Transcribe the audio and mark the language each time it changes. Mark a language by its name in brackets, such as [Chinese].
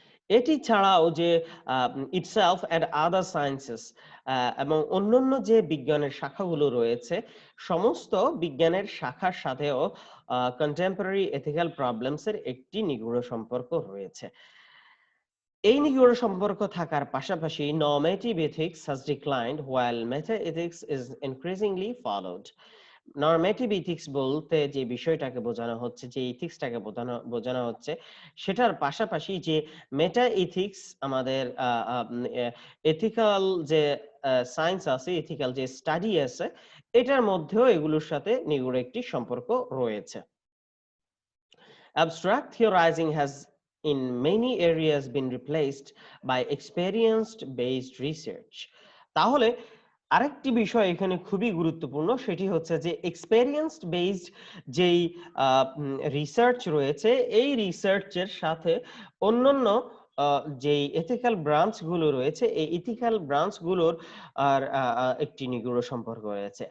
[Bangla] এটি ছাড়াও যে [English] itself and other sciences [Bangla] এবং অন্যান্য যে বিজ্ঞানের শাখাগুলো রয়েছে, সমস্ত বিজ্ঞানের শাখার সাথেও কন্টেম্পোরারি এথিক্যাল প্রবলেমস এর একটি নিগুড় সম্পর্ক রয়েছে। এই নিগুড় সম্পর্ক থাকার পাশাপাশি [English] normative ethics has declined while meta ethics is increasingly followed. [Bangla] নরমেটিভ ethics বলতে যে বিষয়টাকে বোঝানো হচ্ছে, যে ইথিক্সটাকে বোঝানো হচ্ছে, সেটার পাশাপাশি যে মেটা ইথিক্স, আমাদের এথিক্যাল যে সায়েন্স আছে, এথিক্যাল যে স্টাডি আছে, এটার মধ্যেও এগুলোর সাথে নিগুড় একটি সম্পর্ক রয়েছে। [English] Abstract theorizing has in many areas been replaced by experienced based research. [Bangla] তাহলে আরেকটি বিষয় এখানে খুবই গুরুত্বপূর্ণ, সেটি হচ্ছে যে এক্সপেরিয়েন্সড বেসড যেই রিসার্চ রয়েছে, এই রিসার্চের সাথে অন্যান্য যেই এথিক্যাল ব্রাঞ্চ গুলো রয়েছে, এই এথিক্যাল ব্রাঞ্চ গুলোর আর একটি নিগুড় সম্পর্ক রয়েছে।